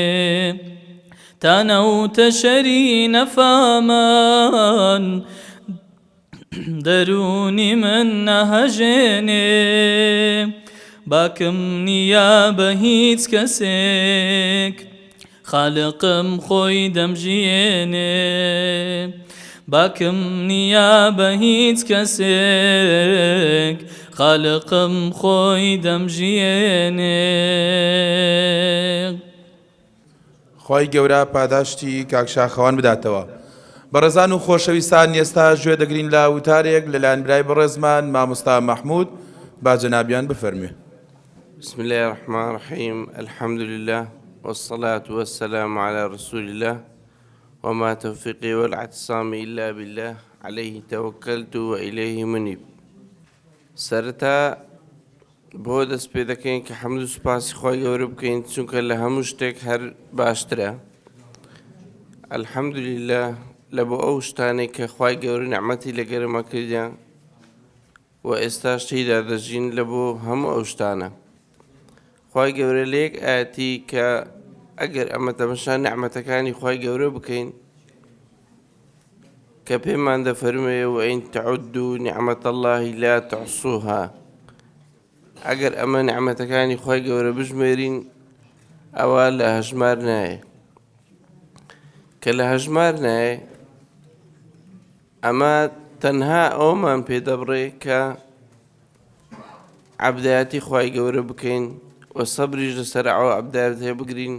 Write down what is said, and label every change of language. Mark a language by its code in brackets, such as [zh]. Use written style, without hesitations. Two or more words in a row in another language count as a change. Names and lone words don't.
[ckb] تانەوتە شەری نەفامان دەرونی من نەهەژێنێ باکەم نییە بە هیچ کەسێک خالقم خۆی دەمژێنێ باکەم نییە بە هیچ کەسێک خالقم خۆی دەمژێنێ. خی گەورە پاداشتی کاکشاخەوان بداتەوە. بەڕێزان و خۆشەویستان ئێستا گوێ دەگرین لە وتارێک لەلایەن برای بەڕێزمان مامۆستا مەحموود با جەنابیان بفەرمێ. [ar] بسم الله الرحمن الرحيم الحمد لله والصلاة والسلام على رسول الله وما توفيقي والاعتصامي إلا بالله عليه توكلت وإليه منيب. [ckb] سرتا بۆ دەست پێ دەکەین کە حەمد و سوپاسی خۆی گەورە بکەین چونکە لە هەموو شتێک هەر باشترە. الحەمدولله لە بۆ ئەو شتانێک کە خۆی گەورە نعمەتی لەگەرەمە کردیان و ئێستا شتیدا دەژین لە بۆ هەموو ئەو شتانە. خۆی گەورە لە یەک ئاەتی کە ئەگەر ئەمە تەمەشا نعمەتەکانی خۆی گەورە بکەین کە پێمان دەفەرمێ [ar] وئین تعودوا نعمەت الله لا تحصوها. [ckb] ئەگەر ئەمە نعمەتەکانی خۆی گەورە بژمێرین ئەوە لە هەژمار نایە. کە لە هەژمار نایە ئەمە تەنها ئەومان پێدەبڕێ کە عەبدایەتی خۆی گەورە بکەین و سەبریش لەسەر ئەو عەبدایەتە بگرین.